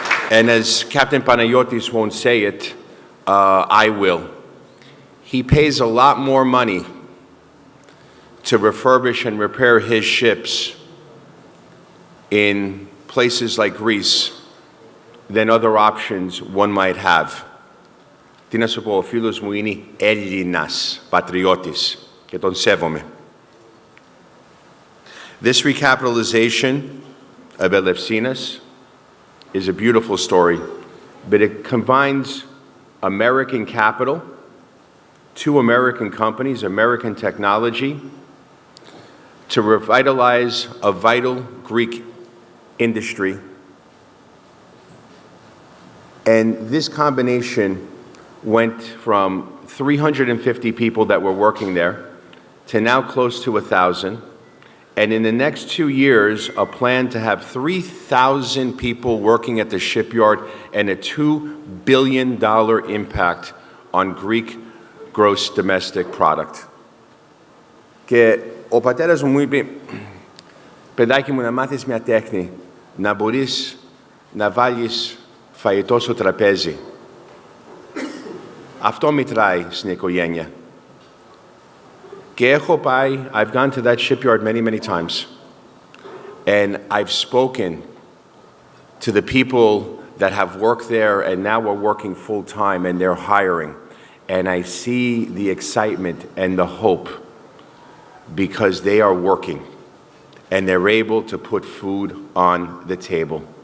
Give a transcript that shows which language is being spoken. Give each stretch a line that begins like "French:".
English: And as Captain Panayotis won't say it, I will. He pays a lot more money to refurbish and repair his ships in places like Greece than other options one might have.
Greek: Τι να σου πω, ο φίλος μου είναι Έλληνας, πατριώτης, και τον σέβομαι.
English: This recapitalization of Elefsinas is a beautiful story, but it combines American capital, 2 American companies, American technology, to revitalize a vital Greek industry. And this combination went from 350 people that were working there to now close to 1,000. And in the next 2 years, a plan to have 3,000 people working at the shipyard and a $2 billion impact on Greek gross domestic product.
Greek: Και ο πατέρας μου είπε, παιδάκι μου, να μάθεις μια τέχνη, να μπορείς να βάλεις φαγητό στο τραπέζι. Αυτό μετράει στην οικογένεια. Και έχω πάει,
English: I've gone to that shipyard many, many times. And I've spoken to the people that have worked there and now are working full time and they're hiring. And I see the excitement and the hope because they are working and they're able to put food on the table.